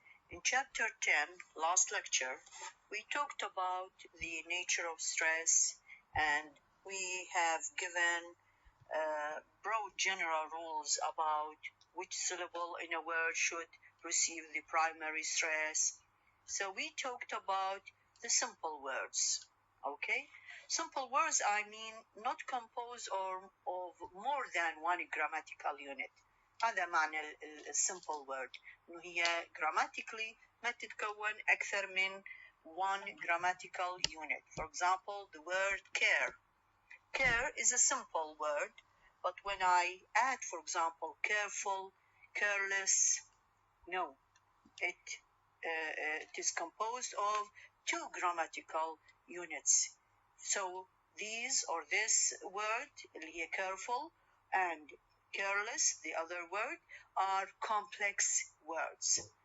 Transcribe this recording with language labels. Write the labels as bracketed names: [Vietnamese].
[English] In chapter 10, last lecture, we talked about the nature of stress, and we have given broad general rules about which syllable in a word should receive the primary stress. So we talked about the simple words. Okay, simple words, I mean not composed of more than one grammatical unit. [Arabic] هذا معنى الsimple word، إنه هي grammatically ما تتكون أكثر من [English] one grammatical unit. For example, the word care. Care is a simple word, but when I add, for example, careful, careless, no, it is composed of two grammatical units. So these or this word, careful, and careless, the other word, are complex words.